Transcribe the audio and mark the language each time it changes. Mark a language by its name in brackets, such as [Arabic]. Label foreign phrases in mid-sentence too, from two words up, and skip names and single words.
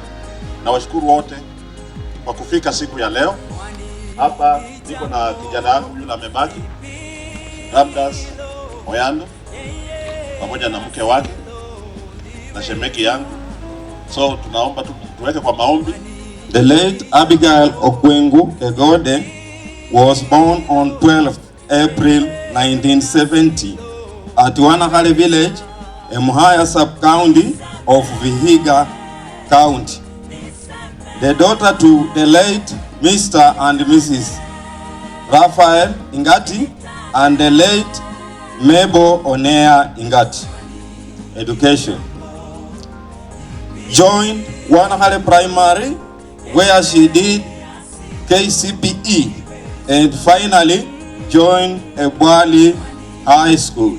[Swahili] Na washukuru wote kwa kufika siku ya leo. Hapa niko na kijana wangu yule amebaki, Ramdas Oyando, pamoja na mke wake na shemeki yangu. So tunaomba tuweke kwa maombi. [English] The late Abigail Okwengu Kegode was born on 12th April 1970 at Wanakale village, Emuhaya sub-county of Vihiga County. The daughter to the late Mr. and Mrs. Raphael Ingati and the late Mabel Onea Ingati. Education. Joined Wanakale Primary where she did KCPE and finally joined Ebwali High School.